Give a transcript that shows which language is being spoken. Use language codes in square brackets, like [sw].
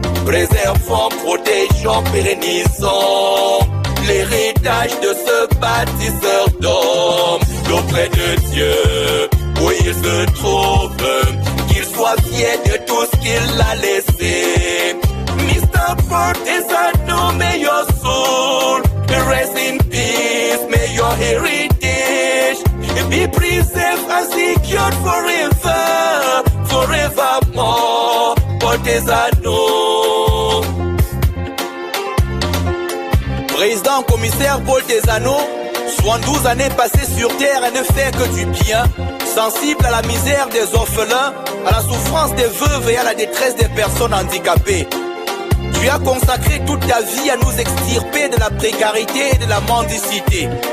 [fr] Préservons, protégeons, pérennisons l'héritage de ce bâtisseur d'hommes. Auprès de Dieu, où il se trouve, qu'il soit fier de tout ce qu'il a laissé. [en] Mr. Paul Tesano, may your soul rest in peace, may your heritage be preserved and secured forever, forevermore. Paul Tesano. [fr] Président commissaire Paul Tesano, 72 années passées sur terre et ne fait que du bien, sensible à la misère des orphelins, à la souffrance des veuves et à la détresse des personnes handicapées. Tu as consacré toute ta vie à nous extirper de la précarité et de la mendicité.